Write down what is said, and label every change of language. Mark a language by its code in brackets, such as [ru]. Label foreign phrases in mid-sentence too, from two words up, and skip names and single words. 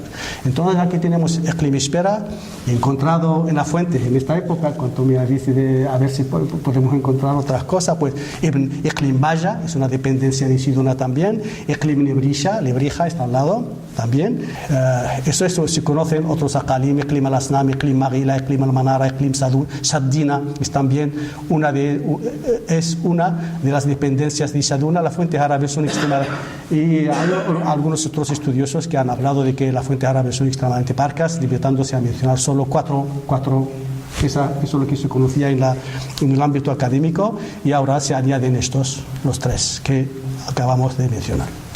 [es] Entonces aquí tenemos Iqlim Ispira, encontrado en la fuente en esta época. Cuando me dice a ver si podemos encontrar otras cosas, pues Iqlim Baya es una dependencia de Sidona también. Iqlim Lebrija está al lado también. Eso se conocen otros Aqalim, Iqlim Al-Asnam, Iqlim Maghila, Iqlim Al-Manara, Iqlim Shaddina, es también una de las dependencias de Saduna. Las fuentes árabes son extremadamente, y hay algunos otros estudiosos que han hablado de que las fuentes árabes son extremadamente parcas, limitándose a mencionar solo cuatro. Eso es lo que se conocía en el ámbito académico, y ahora se añaden los tres que acabamos de mencionar.